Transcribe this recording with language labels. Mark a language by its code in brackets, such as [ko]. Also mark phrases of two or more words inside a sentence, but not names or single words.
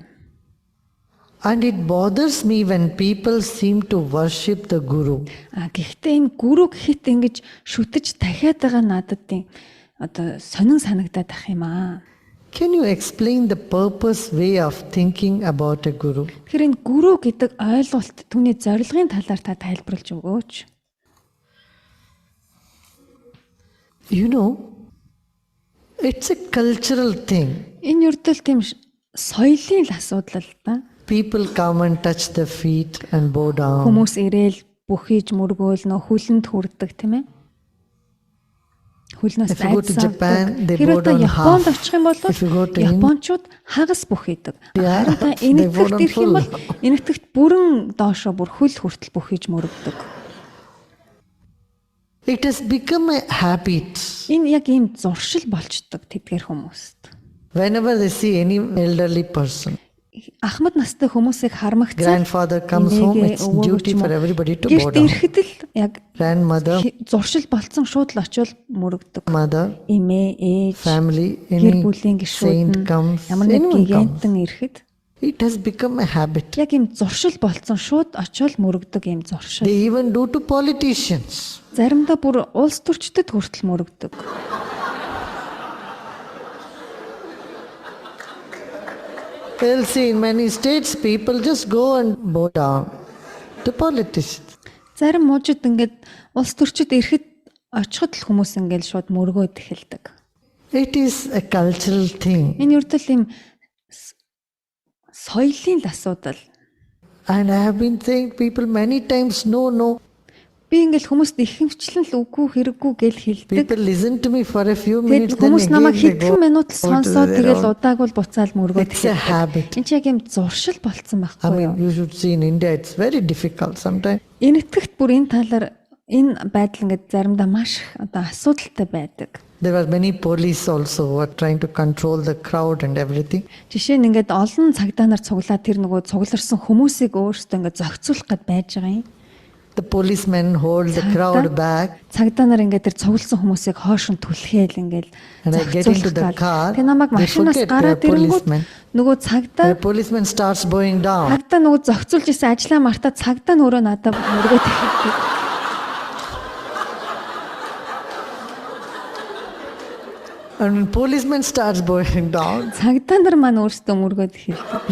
[en] And it bothers me when people seem to worship the Guru. [mn] Гэхдээ энэ гүрүү гэхэд ингэж шүтэж дахиад байгаа надад тийм одоо сонин санагдаад ах юм аа. [en] Can you explain the purpose way of thinking about a Guru? [mn] Тэгэхээр энэ гүрүү гэдэг ойлголт түүний зорилгын талаар та тайлбарлаж өгөөч. [en] You know, it's a cultural thing. [mn] Энэ үрдэл тийм соёлын л асуудал л да. [en] People come and touch the feet and bow down. [mn] Хүмүүс ирээл бүхийж мөргөөл нөө хүлэнд хүрдэг тийм ээ. Хүлнээс [en] If you go to Japan, they боw bow down [mn] Японд [en] half. [mn] очих юм бол [en] If you go to [mn] Япончууд хагас бүхийдэг. [en] Yeah, [mn] Харин та [en] they bow [mn] энэтхэгт [en] down [mn] ирэх юм бол [en] full. [mn] энэтхэгт бүрэн доошоо бүр хөл хүртэл бүхийж мөрөгдөг. [en] It has become a habit. [mn] Энэ яг ийм зуршил болчдөг тэдгээр хүмүүст. [en] Whenever they see any elderly person, [mn] Ахмад настай хүмүүсийг хармагцаа [en] grandfather comes home, it's duty for everybody to bow [mn] гэрт [en] down. [mn] ирэхэд л яг [en] Grandmother, [mn] зуршил болцсон шууд л очиод мөрөгдөг. [en] mother, [mn] Эмээ, ээж, [en] family, [mn] гэр [en] any [mn] бүлийн [en] saint [mn] гишүүд [en] comes, [mn] ямар нэг [en] anyone comes. [mn] гигантэн ирэхэд [en] It has become a habit. [mn] яг ийм зуршил болцсон шууд очиод мөрөгдөг ийм зуршил. [en] They even do to politicians. [mn] Заримдаа бүр улс төрчдөд хүртэл мөрөгдөг. [en] They'll see in many states people just go and bow down to politicians. [mn] Зарим мужид ингээд улс төрчид ирэхэд очиход л хүмүүс ингээд шууд мөргөөд эхэлдэг. [en] It is a cultural thing. [mn] Энэ үрдэл ийм соёлын л асуудал. [en] And I have been saying people many times, no. [mn] Би ингээл хүмүүст ихэмчлэн л үгүй хэрэггүй гэл хэлдэг. [en] People listen to me for a few minutes, [mn] Тэгээд [en] then [mn] хүмүүс намайг [en] again they [mn] хэдхэн [en] go. [mn] минут л сонсоод [en] their [mn] тэгэл [en] own. [mn] удаагүй л буцаал мөргөөд [en] It's a [mn] эхэлдэг. [en] habit. [mn] Энд чи яг юм зуршил болцсон [en] I [mn] байхгүй юу? [en] mean, you should see in India, it's very difficult sometimes. [mn] Энэтхэгт бүр энэ талаар энэ байдал ингээд заримдаа маш их одоо асуудалтай байдаг. [en] There were many police also who were trying to control the crowd and everything. [mn] Жишээ нь ингээд олон цагдаа нар цуглаад тэр нөгөө цугларсан хүмүүсийг өөрсдөө ингээд зохицуулах гээд байж байгаа юм. [en] The policemen hold the crowd back. [mn] Цагдаа нар ингээд тэр цугласан хүмүүсийг хоош нь түлхээл ингээд [en] And I get into the car, [mn] Тэг намайг [en] they [mn] машинаас [en] forget [mn] гараад [en] they are [mn] ирэнгүүт [en] policemen. [mn] нөгөө [en] The [mn] цагдаа [en] policeman starts bowing down. [mn] цагдаа нөгөө зохицуулж исэн ажлаа мартаа цагдаа нь өөрөө надад мөргөөд эхэлдэг. [en] And when policeman starts bowing down, [mn] Цагдаа нар маань өөрсдөө мөргөөд эхэлдэг.